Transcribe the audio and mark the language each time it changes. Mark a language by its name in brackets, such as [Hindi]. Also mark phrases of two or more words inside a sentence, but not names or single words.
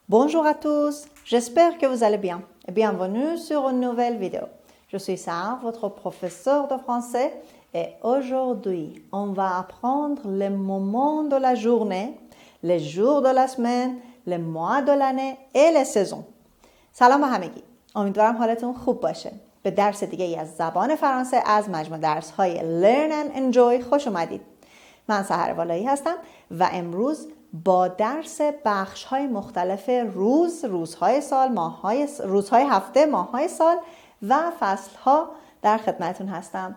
[French] Bonjour à tous, j'espère que vous allez bien et bienvenue sur une nouvelle vidéo. Je suis Sarah, votre professeur de français et aujourd'hui, on va apprendre les moments de la journée, les jours de la semaine, les mois de l'année et les saisons. [Persian] سلام همگی، امیدوارم حالتون خوب باشه. به درس دیگه ای از زبان فرانسه از مجموع درس‌های Learn and Enjoy خوش اومدید. من سحر والایی هستم و امروز با درس بخش‌های مختلف روزهای سال، روزهای هفته، ماه‌های سال و فصل‌ها در خدمتتون هستم.